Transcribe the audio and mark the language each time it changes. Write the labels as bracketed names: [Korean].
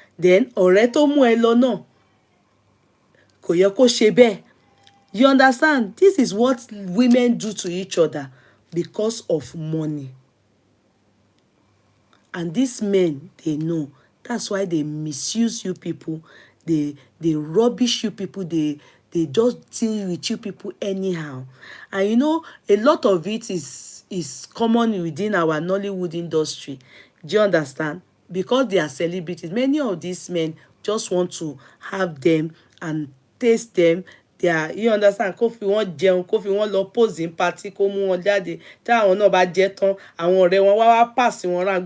[Yoruba] Then ọ̀rẹ́ tó mú ẹ lọ náà kò yẹ kó ṣe bẹ́ẹ̀. [English] You understand? This is what women do to each other because of money. And these men, they know. That's why they misuse you people. They rubbish you people. They just deal with you people anyhow. And a lot of it is common within our Nollywood industry. Do you understand? Because they are celebrities. Many of these men just want to have them and taste them. You understand? [Yoruba] Kó fi wọ́n jẹun, kó fi wọ́n lọ [English] pose in party, [Yoruba] kó mú wọn jáde. Tí àwọn náà bá jẹ tán, àwọn ọ̀rẹ́ wọn wá pass wọn round.